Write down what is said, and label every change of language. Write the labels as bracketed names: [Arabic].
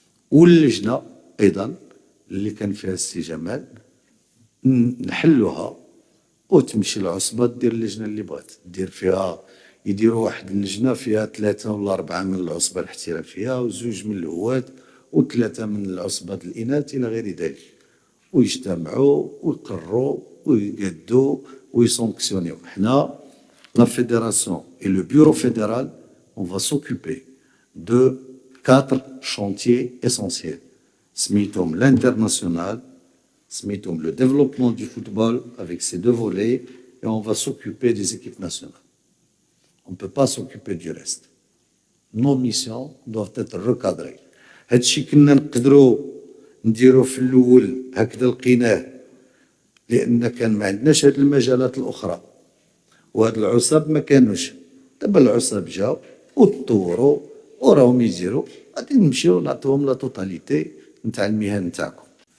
[Arabic] واللجنة أيضا اللي كان فيها السي جمال نحلوها، وتمشي العصبة دير اللجنة اللي بغات دير فيها. يديروا واحد اللجنة فيها 3 ولا 4 من العصبة الاحترافية، و2 من الهواة، و3 من العصبة الإناث إلى غير ذلك، ويجتمعوا ويقرروا ويقادوا ويسونكسيونيو. حنا [French] لا fédération et le bureau fédéral, on va s'occuper de 4 chantiers essentiels. [Arabic] سميتهم [French] l'international, سميتهم le développement du football avec ses 2 volets, et on va s'occuper des équipes nationales. On ne peut pas s'occuper du reste. Nos missions doivent être recadrées. [Arabic] هادشي كنا نقدروا نديرو في الأول هكذا لقيناه، لأن كان ما عندناش هاد المجالات الأخرى، وهاد العصاب ما كانوش. دابا العصاب جاو وتطوروا وراهم يديروا، غادي نمشيو نعطيوهم لا توتاليتي نتاع المهن نتاعكم.